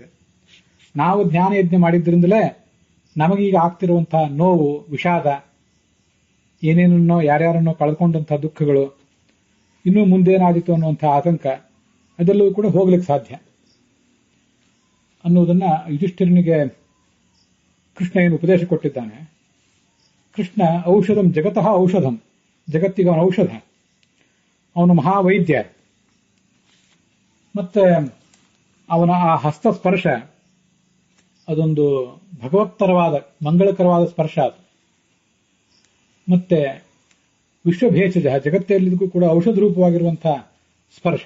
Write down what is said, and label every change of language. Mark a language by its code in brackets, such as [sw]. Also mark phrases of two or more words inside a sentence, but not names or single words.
[kn] ನಾವು ಜ್ಞಾನ ಯಜ್ಞ ಮಾಡಿದ್ರಿಂದಲೇ ನಮಗೀಗ ಆಗ್ತಿರುವಂತಹ ನೋವು, ವಿಷಾದ, ಏನೇನನ್ನೋ ಯಾರ್ಯಾರನ್ನೋ ಕಳ್ಕೊಂಡಂತಹ ದುಃಖಗಳು, ಇನ್ನೂ ಮುಂದೇನಾದೀತು ಅನ್ನುವಂತಹ ಆತಂಕ, ಅದೆಲ್ಲವೂ ಕೂಡ ಹೋಗ್ಲಿಕ್ಕೆ ಸಾಧ್ಯ ಅನ್ನುವುದನ್ನ ಯುಧಿಷ್ಠಿರನಿಗೆ ಕೃಷ್ಣ ಏನು ಉಪದೇಶ ಕೊಟ್ಟಿದ್ದಾನೆ. [sa] ಕೃಷ್ಣ ಔಷಧಂ ಜಗತಃ ಔಷಧಂ, [kn] ಜಗತ್ತಿಗೆ ಅವನ ಔಷಧ, ಅವನು ಮಹಾವೈದ್ಯ. ಮತ್ತೆ ಅವನ ಆ ಹಸ್ತಸ್ಪರ್ಶ ಅದೊಂದು ಭಗವತ್ತರವಾದ ಮಂಗಳಕರವಾದ ಸ್ಪರ್ಶ ಅದು. ಮತ್ತೆ ವಿಶ್ವಭೇಷಜ, ಜಗತ್ತೆಲ್ಲದಕ್ಕೂ ಕೂಡ ಔಷಧ ರೂಪವಾಗಿರುವಂತಹ ಸ್ಪರ್ಶ.